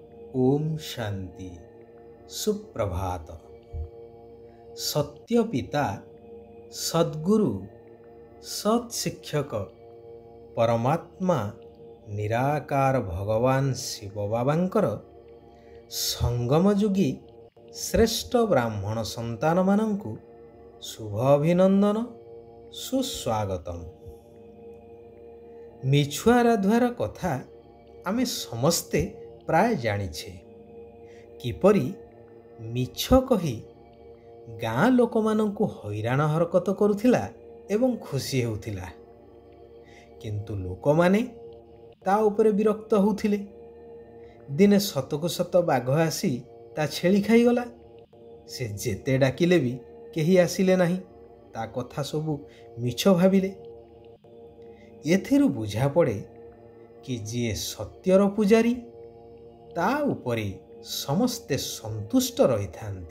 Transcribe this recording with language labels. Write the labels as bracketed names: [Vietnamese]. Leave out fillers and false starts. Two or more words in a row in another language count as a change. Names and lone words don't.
[Odia] ଓମ ଶାନ୍ତି ସୁପ୍ରଭାତ। ସତ୍ୟ ପିତା ସଦ୍ଗୁରୁ ସତ୍ଶିକ୍ଷକ ପରମାତ୍ମା ନିରାକାର ଭଗବାନ ଶିବ ବାବାଙ୍କର ସଙ୍ଗମ ଯୁଗୀ ଶ୍ରେଷ୍ଠ ବ୍ରାହ୍ମଣ ସନ୍ତାନ ମାନଙ୍କୁ ଶୁଭ ଅଭିନନ୍ଦନ ସୁସ୍ୱାଗତମ। ମିଛୁଆ ରାଧୁଆର କଥା ଆମେ ସମସ୍ତେ ପ୍ରାୟ ଜାଣିଛେ କିପରି ମିଛ କହି ଗାଁ ଲୋକ ମାନଙ୍କୁ ହଇରାଣ ହରକତ କରୁଥିଲା ଏବଂ ଖୁସି ହେଉଥିଲା, କିନ୍ତୁ ଲୋକ ମାନେ ତା ଉପରେ ବିରକ୍ତ ହେଉଥିଲେ। ଦିନେ ସତକୁ ସତ ବାଘ ଆସି ତା ଛେଳି ଖାଇଗଲା। ସେ ଯେତେ ଡାକିଲେ ବି କେହି ଆସିଲେ ନାହିଁ, ତା କଥା ସବୁ ମିଛ ଭାବିଲେ। ଏଥିରୁ ବୁଝା ପଡ଼େ କି ଯିଏ ସତ୍ୟର ପୂଜାରୀ ତା ଉପରେ ସମସ୍ତେ ସନ୍ତୁଷ୍ଟ ରହି ଥାଆନ୍ତି।